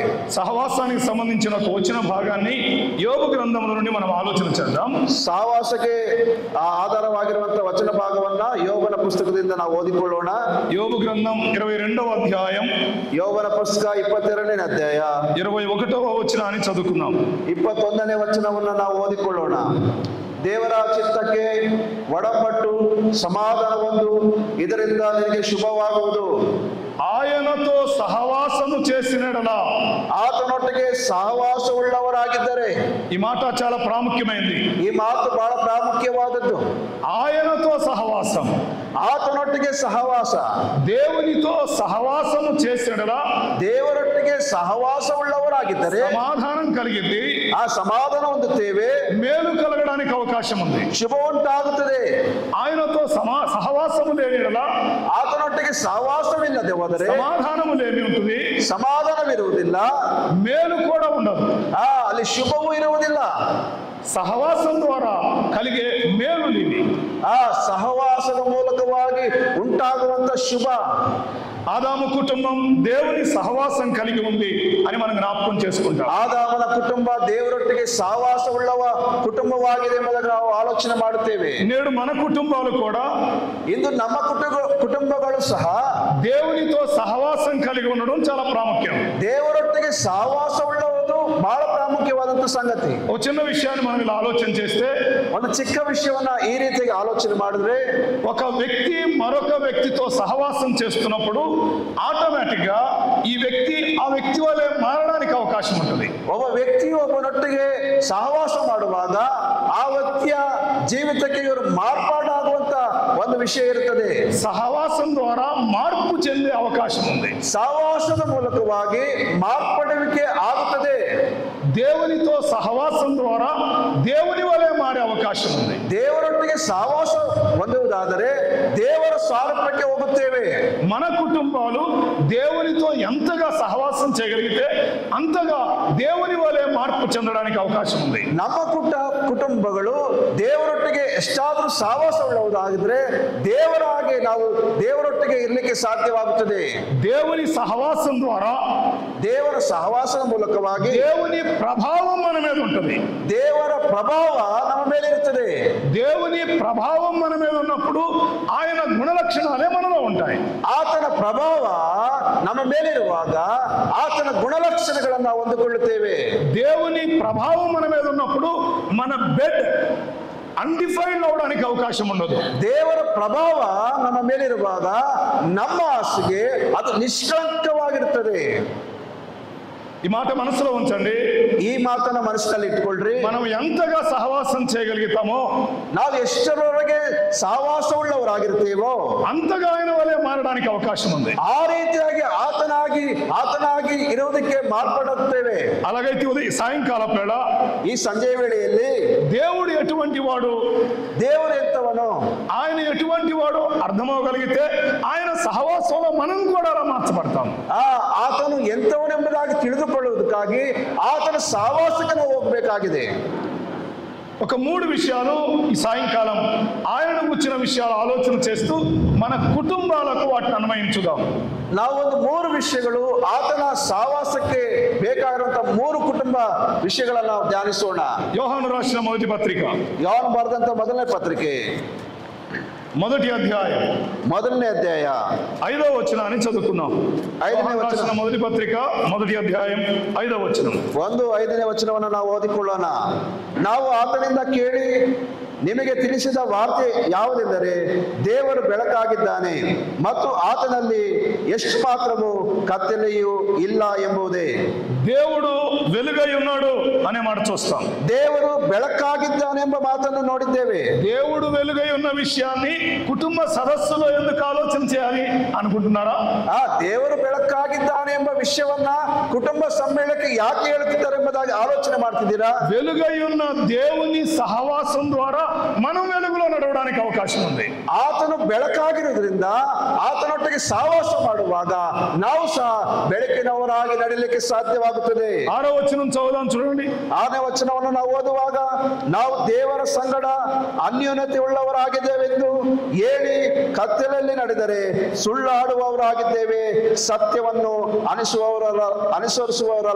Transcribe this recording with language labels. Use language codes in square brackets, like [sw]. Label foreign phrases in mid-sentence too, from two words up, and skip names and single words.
[te] సహవాసానికి సంబంధించిన ఒక వచన భాగాన్ని యోబు గ్రంథంలో నుండి మనం ఆలోచన చేద్దాం. [kn] ಸಹವಾಸಕ್ಕೆ ಆಧಾರವಾಗಿರುವಂತ ವಚನ ಭಾಗವನ್ನ ಯೋಬನ ಪುಸ್ತಕದಿಂದ ನಾವು ಓದಿಕೊಳ್ಳೋಣ. [te] యోబు గ్రంథం 22వ అధ్యాయం, [kn] ಯೋಬನ ಪುಸ್ತಕ 22ನೇ ಅಧ್ಯಾಯ [te] 21వ వచనాన్ని చదువుకుందాం. [kn] 21ನೇ ವಚನವನ್ನ ನಾವು ಓದಿಕೊಳ್ಳೋಣ. ದೇವರ ಚಿತ್ತಕ್ಕೆ ಒಡಪಟ್ಟು ಸಮಾಧಾನ ಹೊಂದು, ಇದರಿಂದ ನಿನಗೆ ಶುಭವಾಗುವುದು. [te] ఆయనతో సహవాసము చేసినడలా, [kn] ಆತನೊಟ್ಟಿಗೆ ಸಹವಾಸವುಳ್ಳವರಾಗಿದ್ದರೆ. [te] ఈ మాట చాలా ప్రాముఖ్యమైనది. [kn] ಈ ಮಾತು ಬಹಳ ಪ್ರಾಮುಖ್ಯವಾದದ್ದು. [te] ఆయనతో సహవాసం, [kn] ಆತನೊಟ್ಟಿಗೆ ಸಹವಾಸ, [te] దేవునితో సహవాసము చేసినడలా [kn] ದೇವರೊಟ್ಟಿಗೆ ಸಹವಾಸವುಳ್ಳವರಾಗಿದ್ದರೆ [te] సమాధానం కలిగింది, [kn] ಆ ಸಮಾಧಾನ ಹೊಂದುತ್ತೇವೆ, [te] మేలు కలగడానికి అవకాశం ఉంది. [kn] ಶುಭ ಉಂಟಾಗುತ್ತದೆ. [te] ఆయనతో సహవాసము లేనిడలా [kn] ಆತನೊಟ್ಟಿಗೆ ಸಹವಾಸವಿಲ್ಲದೆ ಹೋದರೆ [te] సమాధానము లేని ఉంటుంది, [kn] ಸಮಾಧಾನವಿರುವುದಿಲ್ಲ, [te] మేలు కూడా ఉండదు. [kn] ಅಲ್ಲಿ ಶುಭವೂ ಇರುವುದಿಲ್ಲ. [te] సహవాసం ద్వారా కలిగే మేలులు ఇవి. [kn] ಆ ಸಹವಾಸದ ಮೂಲಕವಾಗಿ ಉಂಟಾಗುವಂತ ಶುಭ. [te] ఆదాము కుటుంబం దేవుని సహవాసం కలిగి ఉంది అని మనం జ్ఞాపకం చేసుకుంటాం. [kn] ಆದಾಮನ ಕುಟುಂಬ ದೇವರೊಟ್ಟಿಗೆ ಸಹವಾಸವುಳ್ಳವ ಕುಟುಂಬವಾಗಿದೆ ಎಂಬುದನ್ನು ನಾವು ಆಲೋಚನೆ ಮಾಡುತ್ತೇವೆ. [te] నేడు మన కుటుంబాలు కూడా [kn] ಇಂದು ನಮ್ಮ ಕುಟುಂಬಗಳು ಸಹ [te] దేవునితో సహవాసం కలిగి ఉండడం చాలా ప్రాముఖ్యం. [kn] ದೇವರೊಟ್ಟಿಗೆ ಸಹವಾಸವುಳ್ಳವುದು ಬಹಳ ಪ್ರಾಮುಖ್ಯವಾದಂತ ಸಂಗತಿ. [te] ఒక చిన్న విషయాన్ని మనం ఇలా ఆలోచన చేస్తే, [kn] ಒಂದು ಚಿಕ್ಕ ವಿಷಯವನ್ನ ಈ ರೀತಿಯಾಗಿ ಆಲೋಚನೆ ಮಾಡಿದ್ರೆ, [te] ఒక వ్యక్తి మరొక వ్యక్తితో సహవాసం చేస్తున్నప్పుడు ఆటోమేటిక్ గా ఈ వ్యక్తి ఆ వ్యక్తి వలె మారడానికి అవకాశం ఉంటుంది. [kn] ಒಬ್ಬ ವ್ಯಕ್ತಿಯು ಒಬ್ಬನೊಟ್ಟಿಗೆ ಸಹವಾಸ ಮಾಡುವಾಗ ಆ ವ್ಯಕ್ತಿಯ ಜೀವಿತಕ್ಕೆ ಇವರು ಮಾರ್ಪಾಡಾಗುವಂತ ಒಂದು ವಿಷಯ ಇರುತ್ತದೆ. [te] సహవాసం ద్వారా మార్పు చెందే అవకాశం ఉంది. [kn] ಸಹವಾಸದ ಮೂಲಕವಾಗಿ ಮಾರ್ಪಡುವಿಕೆ ಆಗುತ್ತದೆ. [te] దేవునితో సహవాసం ద్వారా దేవుని వలె మారే అవకాశం ఉంది. [kn] ದೇವರೊಟ್ಟಿಗೆ ಸಹವಾಸ ಹೊಂದುವುದಾದರೆ ದೇವರ ಸಾರೂಪ್ಯಕ್ಕೆ ಹೋಗುತ್ತೇವೆ. [te] మన కుటుంబాలు దేవునితో ఎంతగా సహవాసం చేయగలిగితే అంతగా దేవుని వలె మార్పు చెందడానికి అవకాశం ఉంది. [kn] ನಮ್ಮ ಕುಟುಂಬಗಳು ದೇವರೊಟ್ಟಿಗೆ ಎಷ್ಟಾದರೂ ಸಹವಾಸ ಉಳ್ಳವುದಾಗಿದ್ರೆ ದೇವರ ಹಾಗೆ ನಾವು ದೇವರೊಟ್ಟಿಗೆ ಇರಲಿಕ್ಕೆ ಸಾಧ್ಯವಾಗುತ್ತದೆ. [te] దేవుని సహవాసం ద్వారా, [kn] ದೇವರ ಸಹವಾಸದ ಮೂಲಕವಾಗಿ [te] దేవుని ప్రభావం మన మీద ఉంటుంది. [kn] ದೇವರ ಪ್ರಭಾವ ನಮ್ಮ ಮೇಲೆ ಇರುತ್ತದೆ. [te] దేవుని ప్రభావం మన మీద ఉన్నప్పుడు ఆయన గుణలక్షణాలే మనలో ఉంటాయి. [kn] ಆತನ ಪ್ರಭಾವ ನಮ್ಮ ಮೇಲಿರುವಾಗ ಆತನ ಗುಣಲಕ್ಷಣಗಳನ್ನು ನಾವು ಹೊಂದಿಕೊಳ್ಳುತ್ತೇವೆ. [te] దేవుని ప్రభావం మన మీద ఉన్నప్పుడు మన [en] bed undefined [te] అవడానికి అవకాశం ఉండదు. [kn] ದೇವರ ಪ್ರಭಾವ ನಮ್ಮ ಮೇಲಿರುವಾಗ ನಮ್ಮ ಹಾಸಿಗೆ ಅದು ನಿಷ್ಕಳಂಕವಾಗಿರುತ್ತದೆ. [te] ఈ మాట మనసులో ఉంచండి. [kn] ಈ ಮಾತನ್ನ ಮನಸ್ಸಿನಲ್ಲಿ ಇಟ್ಕೊಳ್ರಿ. [te] మనం ఎంతగా సహవాసం చేయగలుగుతామో, [kn] ನಾವು ಎಷ್ಟರವರೆಗೆ ಸಹವಾಸವುಳ್ಳವರಾಗಿರ್ತೇವೋ [te] అంతగా ఆయన వలె మారడానికి అవకాశం ఉంది. [kn] ಆ ರೀತಿಯಾಗಿ ಆತನಾಗಿ ಇರುವುದಕ್ಕೆ ಮಾರ್ಪಡುತ್ತೇವೆ. [te] అలాగైతే సాయంకాల వేళ [kn] ಈ ಸಂಜೆ ವೇಳೆಯಲ್ಲಿ [te] దేవుడు ఎటువంటి వాడు, [kn] ದೇವರು ಎಂತವನು, [te] ఆయన ఎటువంటి వాడు అర్థమవగలిగితే ఆయన సహవాసంలో మనం కూడా అలా మార్చబడతాం. [kn] ಆತನು ಎಂತವನೆಂಬುದಾಗಿ ತಿಳಿದುಕೊಳ್ಳುವುದಕ್ಕಾಗಿ ಆತನ ಸಹವಾಸಕ್ಕೆ ನಾವು ಹೋಗಬೇಕಾಗಿದೆ. [te] ఒక 3 విషయాలు ఈ సాయంకాలం ఆయనను గుర్చిన విషయాలు ఆలోచన చేస్తూ మన కుటుంబాలకు వాటిని అన్వయించుదాం. [kn] ನಾವು ಒಂದು 3 ವಿಷಯಗಳು ಆತನ ಸಹವಾಸಕ್ಕೆ ಬೇಕಾಗಿರುವಂತಹ 3 ಕುಟುಂಬ ವಿಷಯಗಳನ್ನು ನಾವು ಧ್ಯಾನಿಸೋಣ. [te] యోహాను రాసిన మొదటి పత్రిక, [kn] ಯೋಹಾನ ಬರೆದಂತ ಮೊದಲನೇ ಪತ್ರಿಕೆ [te] మొదటి అధ్యాయం [kn] 1ನೇ ಅಧ್ಯಾಯ [te] 5వ వచనాన్ని చదువుకుందాం. యోహాను రాసిన మొదటి పత్రిక 1వ అధ్యాయం 5వ వచనం. [kn] 1:5ನೇ ವಚನವನ್ನು ನಾವು ಓದಿಕೊಳ್ಳೋಣ. ನಾವು ಆತನಿಂದ ಕೇಳಿ ನಿಮಗೆ ತಿಳಿಸಿದ ವಾರ್ತೆ ಯಾವುದೆಂದರೆ ದೇವರು ಬೆಳಕಾಗಿದ್ದಾನೆ ಮತ್ತು ಆತನಲ್ಲಿ ಎಷ್ಟು ಮಾತ್ರವೂ ಕತ್ತಲೆಯೂ ಇಲ್ಲ ಎಂಬುದೇ. [te] దేవుడు వెలుగై ఉన్నాడు అనే మాట చూస్తాం. [kn] ದೇವರು ಬೆಳಕಾಗಿದ್ದಾನೆ ಎಂಬ ಮಾತನ್ನು ನೋಡಿದ್ದೇವೆ. [te] దేవుడు వెలుగై ఉన్న విషయాన్ని కుటుంబ సదస్సులో ఎందుకు ఆలోచన చేయాలి అనుకుంటున్నారా? [kn] ದೇವರು ಬೆಳಕಾಗಿದ್ದಾನೆ ಎಂಬ ವಿಷಯವನ್ನ ಕುಟುಂಬ ಸಮ್ಮೇಳನಕ್ಕೆ ಯಾಕೆ ಹೇಳುತ್ತಿದ್ದಾರೆ ಎಂಬುದಾಗಿ ಆಲೋಚನೆ ಮಾಡ್ತಿದ್ದೀರಾ? [te] వెలుగై ఉన్న దేవుని సహవాసం ద్వారా మనం వెలుగులో నడవడానికి అవకాశం ఉంది. [kn] ಆತನು ಬೆಳಕಾಗಿರುವುದರಿಂದ ಆತನೊಟ್ಟಿಗೆ ಸಹವಾಸ ಮಾಡುವಾಗ ನಾವು ಸಹ ಬೆಳಕಿನವರಾಗಿ ನಡೀಲಿಕ್ಕೆ ಸಾಧ್ಯವಾಗುತ್ತದೆ. [te] 6వ వచనం చదువుదాం చూడండి. [kn] 6ನೇ ವಚನವನ್ನು ನಾವು ಓದುವಾಗ, ನಾವು ದೇವರ ಸಂಗಡ ಅನ್ಯೋನ್ಯತೆ ಉಳ್ಳವರಾಗಿದ್ದೇವೆಂದು ಹೇಳಿ ಕತ್ತಲಲ್ಲಿ ನಡೆದರೆ ಸುಳ್ಳಾಡುವವರಾಗಿದ್ದೇವೆ, ಸತ್ಯವನ್ನು అనుసరిಸುವವರಲ್ಲ.